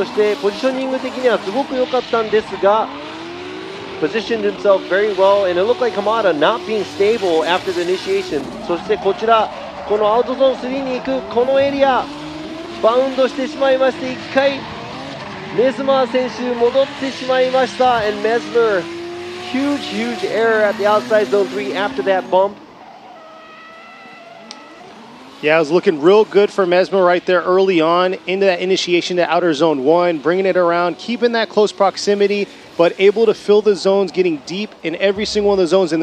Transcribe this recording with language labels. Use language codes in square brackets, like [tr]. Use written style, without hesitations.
[ja] そしてポジショニング的にはすごく良かったんですが、 [en] positioned himself very well, and it looked like Hamada not being stable after the initiation. [ja] そしてこちら、このアウトゾーン3に行くこのエリア、バウンドしてしまいまして、1回メスマー選手戻ってしまいました。 [en] and Mesmer huge error at the outside zone 3 after that bump. Yeah, it was looking real good for Mesmer right there early on into that initiation to outer zone 1, bringing it around, keeping that close proximity, but able to fill the zones, getting deep in every single one of the zones.